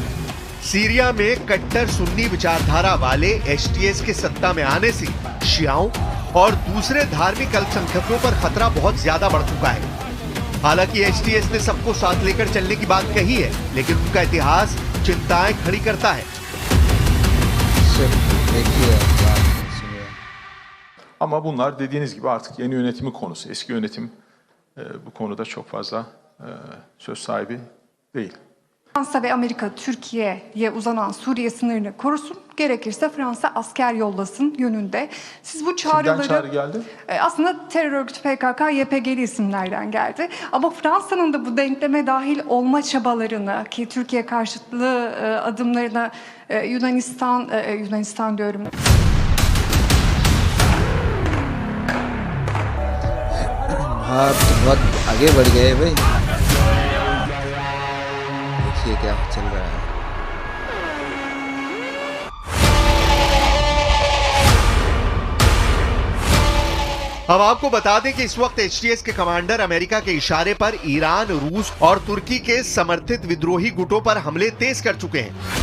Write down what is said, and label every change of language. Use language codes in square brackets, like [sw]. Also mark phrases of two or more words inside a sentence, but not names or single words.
[hi] सीरिया में कट्टर सुन्नी विचारधारा वाले एचटीएस के सत्ता में आने से शियाओं और दूसरे धार्मिक अल्पसंख्यकों पर खतरा बहुत ज्यादा बढ़ चुका है। हालांकि एचटीएस ने सबको साथ लेकर चलने की बात कही है, लेकिन उनका इतिहास चिंताएं खड़ी करता है। [tr] Ama bunlar dediğiniz gibi artık yeni yönetimin konusu. Eski yönetim bu konuda çok fazla söz sahibi değil. Fransa ve Amerika Türkiye'ye uzanan Suriye sınırını korusun, gerekirse Fransa asker yollasın yönünde. Siz bu çağrıları... Kimden çağrı geldi? Aslında terör örgütü PKK, YPG'li isimlerden geldi. Ama Fransa'nın da bu denkleme dahil olma çabalarını, ki Türkiye karşıtlığı adımlarına Yunanistan diyorum. [hi] हाँ, बहुत आगे बढ़ गए भाई। देखिए क्या चल रहा है। अब आपको बता दें कि इस वक्त एचटीएस के कमांडर अमेरिका के इशारे पर ईरान, रूस और तुर्की के समर्थित विद्रोही गुटों पर हमले तेज कर चुके हैं।